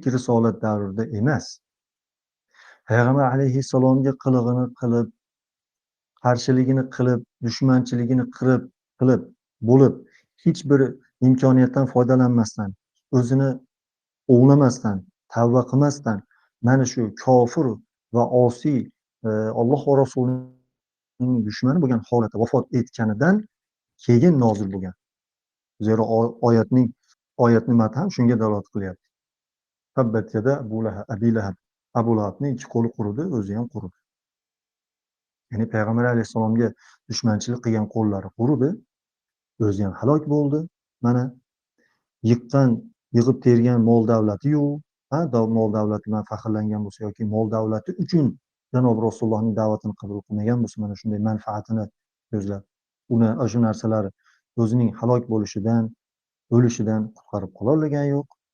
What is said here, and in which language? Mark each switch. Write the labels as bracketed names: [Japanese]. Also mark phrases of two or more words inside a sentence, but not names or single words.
[Uzbek] risolat davrida emas, Payg'ambar alayhissalomga qilig'ini qilib, qarshiligini qilib, dushmanchiligini qilib bo'lib, hech bir imkoniyatdan foydalanmasdan, o'zini o'g'lamasdan, tavba qilmasdan, mana shu kofir va osiy Alloh va Rasulining dushmani bo'lgan holatda vafot etganidan keyin nozil bo'lgan. Zero oyatning matni ham shunga dalolat qilyapti. [Arabic] تبت يدا أبي لهب. [Uzbek] Abu Lahabning ikki qo'li quridi, o'zi ham quridi. Ya'ni Payg'ambar alayhissalomga dushmanchilik qilgan qo'llari quridi, o'zi ham halok bo'ldi. Mana yig'ib tergan mol davlati-yu, mol davlati bilan faxrlangan bo'lsa yoki mol davlati uchun Janob Rasulullohning da'vatini qabul qilmagan bo'lsa, mana shunday manfaatini ko'zlab, uni shu narsalar o'zining halok bo'lishidan, o'lishidan qutqarib qololmagani yo'q.